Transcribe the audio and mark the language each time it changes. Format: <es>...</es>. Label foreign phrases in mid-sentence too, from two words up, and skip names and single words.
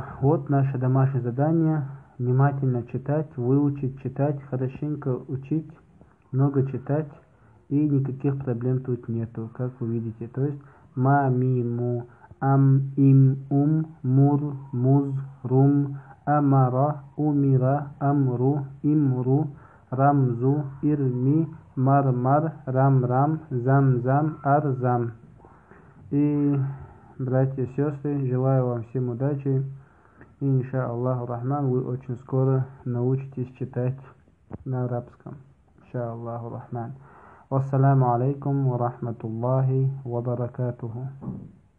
<ru>Вот наше домашнее задание. Внимательно читать, выучить, читать, хорошенько учить, много читать. И никаких проблем тут нету, как вы видите. То есть ма, ми, му, ам, им, мур, муз, рум, амара, умира, амру, имру, рамзу, ирми, мармар, рам, зам, арзам. И, братья и сестры, желаю вам всем удачи. И,</ru> <ar>إن شاء الله الرحمن,</ar> <ru>вы очень скоро научитесь читать на арабском.</ru> <ar>إن شاء الله الرحمن. والسلام عليكم ورحمة الله وبركاته.</ar>